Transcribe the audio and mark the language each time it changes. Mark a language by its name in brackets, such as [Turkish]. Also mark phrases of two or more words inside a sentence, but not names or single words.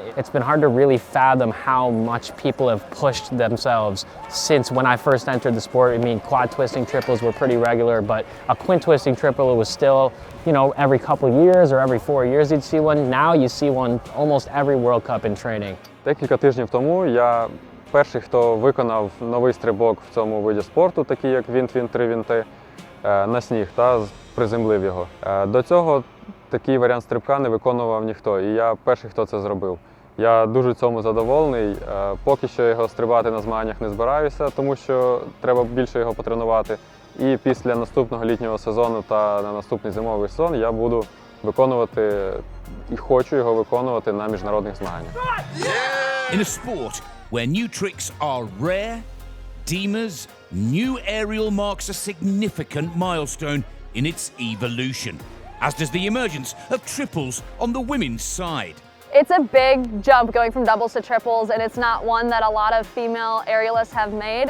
[English] It's been hard to really fathom how much people have pushed themselves since when I first entered the sport. I mean, quad twisting triples were pretty regular, but a quint twisting triple was still, every couple years or every 4 years you'd see one. Now you see one almost every World Cup in training. [Ukrainian] Декілька тижнів тому я перший, хто виконав новий стрибок в цьому виді спорту, такий як вінт-вінт, три вінти, на сніг та приземлив його. До цього такий варіант стрибка не виконував ніхто, і я перший, хто це зробив. Я дуже цьому задоволений. Поки що його стрибати на змаганнях не збираюся, тому що треба більше його потренувати. І після наступного літнього сезону та на наступний зимовий сезон я буду виконувати і хочу його виконувати на міжнародних змаганнях. [English] In a sport where new tricks are rare, Dima's new aerial marks a significant milestone in its evolution, as does the emergence of triples on the women's side. It's a big jump going from doubles to triples, and it's not one that a lot of female aerialists have made.